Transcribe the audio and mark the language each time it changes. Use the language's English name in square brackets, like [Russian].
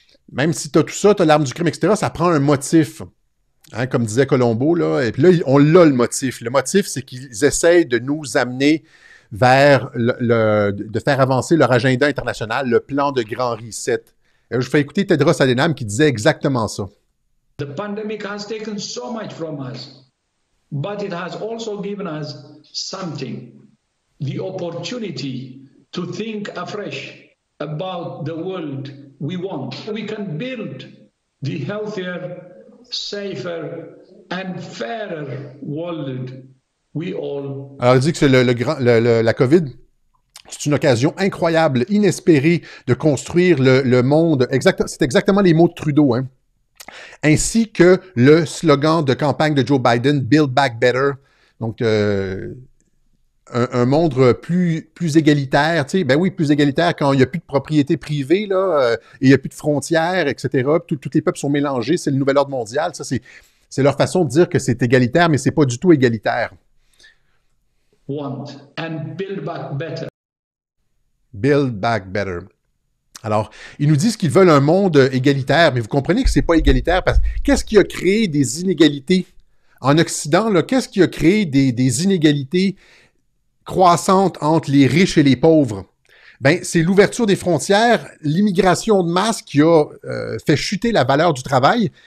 [French] Même si tu as tout ça, tu as l'arme du crime, etc., ça prend un motif. Hein, comme disait Colombo, là. Et puis là, on l'a, le motif. Le motif, c'est qu'ils essayent de nous amener vers de faire avancer leur agenda international, le plan de grand reset. Et je fais écouter Tedros Adhanom qui disait exactement ça. [English] The pandemic has taken so much from us, but it has also given us something, the opportunity to think afresh about the world we want. We can build the healthier, safer and fairer world we all... [French] Alors, il dit que c'est la COVID, c'est une occasion incroyable, inespérée de construire le monde. C'est exactement les mots de Trudeau, hein. Ainsi que le slogan de campagne de Joe Biden, Build Back Better. Donc, un monde plus égalitaire, tu sais, ben oui, plus égalitaire quand il n'y a plus de propriété privée, là, et il n'y a plus de frontières, etc. Tous les peuples sont mélangés, c'est le nouvel ordre mondial. Ça, c'est leur façon de dire que c'est égalitaire, mais c'est pas du tout égalitaire. [English] Want and build back better. Build back better. [French] Alors, ils nous disent qu'ils veulent un monde égalitaire, mais vous comprenez que c'est pas égalitaire parce que qu'est-ce qui a créé des inégalités? En Occident, là, qu'est-ce qui a créé des inégalités croissantes entre les riches et les pauvres? Ben, c'est l'ouverture des frontières, l'immigration de masse qui a fait chuter la valeur du travail.